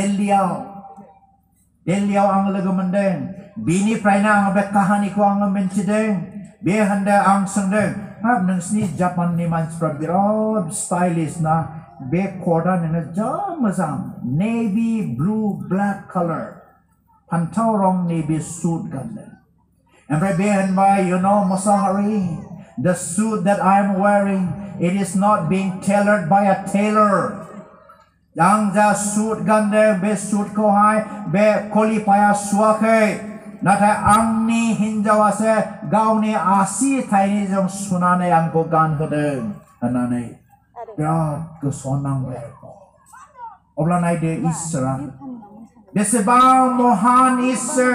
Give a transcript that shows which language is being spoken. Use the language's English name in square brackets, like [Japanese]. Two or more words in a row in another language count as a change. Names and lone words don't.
[Bodo] दिल्लीयाव आं लोगो मोनदों बिनिफ्रायनो आं बे काहानिखौ आङो मिन्थिदों बे होनदों आं सोंदों नोंसिनि जापाननि मानसिफ्रा बिराद स्टाइलिश ना बे कोटआ नोङो जा मोजां [English] navy blue black colour [Bodo] फान्थाव रंनि बे सुट गानदों ओमफ्राय बे होनबाय मोसाहारि [English] the suit that I am wearing it is not being tailored by a tailor [Bodo] आं जा सुट गानदों बे सुटखौहाय बे कलिफाया सुवाखै नाथाय आंनि हिनजावासो गावनि आसि थाइनैजों सुनानै आंखौ गानहोदों होननानै बिराद गोसोआव नांबाय अब्ला नायदो इसोरा बेसेबां महान इसोर